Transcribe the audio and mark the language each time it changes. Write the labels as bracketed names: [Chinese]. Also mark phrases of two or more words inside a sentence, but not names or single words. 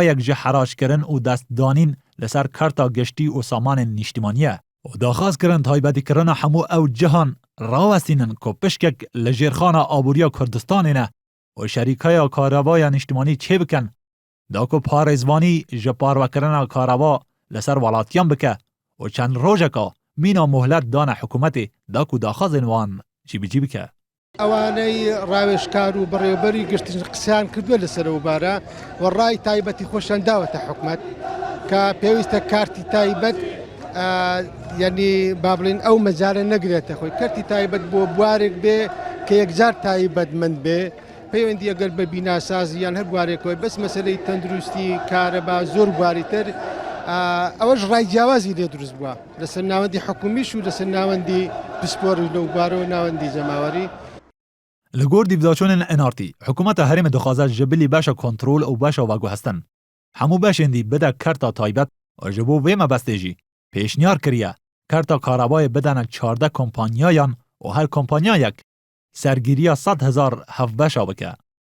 [Kurdish] یک جه حراش کرن و دست دانین لسر کرتا گشتی و سامان نیشتیمانیه و داخواست کرن تایبتی کرنا همو او جهان راوستینن که پشکک لجیرخانا آبوریا کردستانینه و شریکای کارابای نیشتیمانی چه بکن داکو پارزوانی جپار وکرنا کاروا لسر ولاتیان بکه و چند روزکا مینا مهلت دان حکومت داکو داخازن وان جیبی بکه. [Central Kurdish] اواني راوشکار و بڕێوەبەری گشتی قسەیان کردووە لەسەر وبارە و ڕای تایبەتی خۆشیان داوەتە حکومەت کە پێویستە کارتی تایبەت یعنی با بڵێن ئەو مەجارە نەگرێتە خۆی کارتی تایبەت بۆ بوارێک بێ کە یەکجار تایبەتمەند بێ پەیوەندی ئەگەر بە بیناسازی یان هەر بوارێکەوەی بەس مەسەلەی تەندروستی کارەبا زۆر بواریتر ئەوەش ڕای جیاوازی لێ دروست بووە لەسەر ناوەندی حکومیش و لەسەر ناوەندی پسپۆر لەو بوارەوە ناوەندی جەماوەری. [Kurdish] لگور دیوزاچون انارتی حکومت هرم دخوازه جبلی باشا کنترول او باشا واگو هستن همو باشندی بده کرتا تایبت و جبو ویمه بستیجی پیشنیار کریه کرتا کارابای بدن 14 کمپانیایان و هر کمپانیا یک سرگیری 100,000 هف باشا بکه